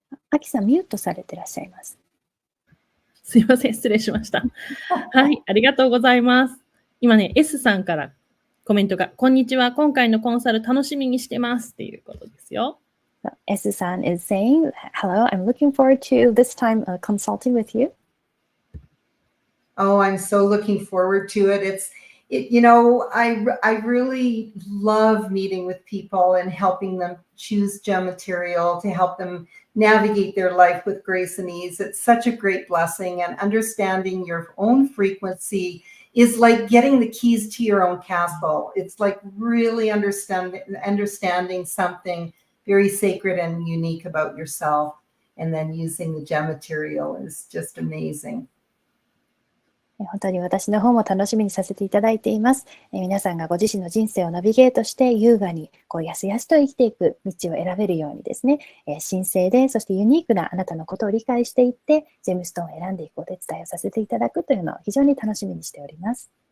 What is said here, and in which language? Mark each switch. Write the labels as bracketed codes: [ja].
[ja] アキさん、ミュートされていらっしゃいます。すいません、失礼しました。はい、ありがとうございます。今ね、S さんからコメントが、こんにちは、今回のコンサル楽しみにしてますっていうことですよ。 [en] S さん is saying, hello, I'm looking forward to this time consulting with you. Oh, I'm so looking forward to it. I really love meeting with people and helping them choose gem material to help them navigate their life with grace and ease. It's such a great blessing, and understanding your own frequency is like getting the keys to your own castle. It's like really understanding something very sacred and unique about yourself, and then using the gem material is just amazing. [ja] 本当に私の方も楽しみにさせていただいています。皆さんがご自身の人生をナビゲートして優雅にやすやすと生きていく道を選べるようにですね、神聖でそしてユニークなあなたのことを理解していってジェムストーンを選んでいくお手伝いをさせていただくというのを非常に楽しみにしております。